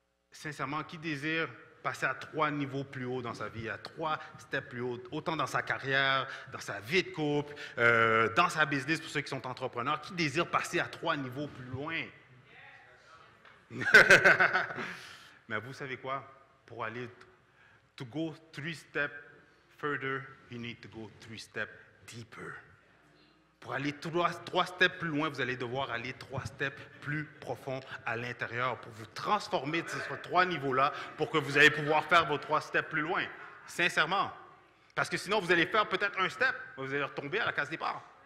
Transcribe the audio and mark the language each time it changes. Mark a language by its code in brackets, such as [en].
[fr] Sincèrement, qui désire passer à 3 niveaux plus haut dans sa vie, à 3 steps plus haut, autant dans sa carrière, dans sa vie de couple, dans sa business pour ceux qui sont entrepreneurs, qui désire passer à 3 niveaux plus loin? Mais vous savez quoi? Pour aller, [en] to go 3 steps further, you need to go 3 steps deeper. [fr] Pour aller 3 steps plus loin, vous allez devoir aller 3 steps plus profonds à l'intérieur pour vous transformer de ces 3 niveaux-là pour que vous allez pouvoir faire vos 3 steps plus loin. Sincèrement. Parce que sinon, vous allez faire peut-être un step, mais vous allez retomber à la case départ.